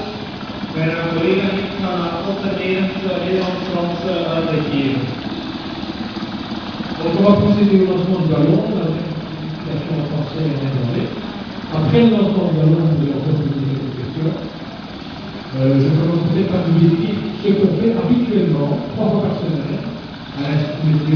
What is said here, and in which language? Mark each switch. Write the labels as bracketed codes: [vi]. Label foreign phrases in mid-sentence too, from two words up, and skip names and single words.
[nl] Mijn collega en ik gaan alterneren Nederlands-Frans uitleggen. [fr] Donc on va procéder au lancement du ballon, la certification en français et en anglais. Après le lancement du ballon, vous allez encore poser quelques questions. Je commencerai par vous décrire ce qu'on fait habituellement, 3 fois par semaine, à l'Institut Météo.